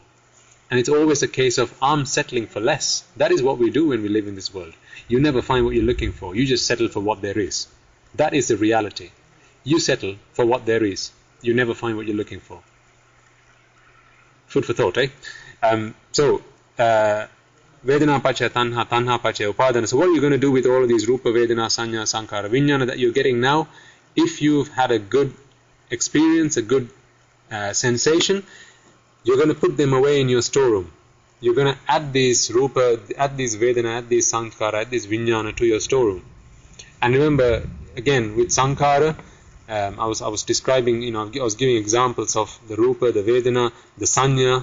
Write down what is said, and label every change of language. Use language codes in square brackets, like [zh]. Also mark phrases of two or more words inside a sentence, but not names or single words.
[en] And it's always a case of, I'm settling for less. That is what we do when we live in this world. You never find what you're looking for. You just settle for what there is. That is the reality. You settle for what there is. You never find what you're looking for. Food for thought, eh? [pi] Vedana pacchaya tanha, tanha pacchaya upadana. [en] So what are you going to do with all of these [pi] rupa, vedana, sanya, sankhara, vijnana [en] that you're getting now? If you've had a good experience, a good sensation, you're going to put them away in your storeroom. You're going to add these rupa, add these vedana, add these sankhara, add these vijnana to your storeroom. And remember, again, with sankhara, I was describing, I was giving examples of the rupa, the vedana, the sanya.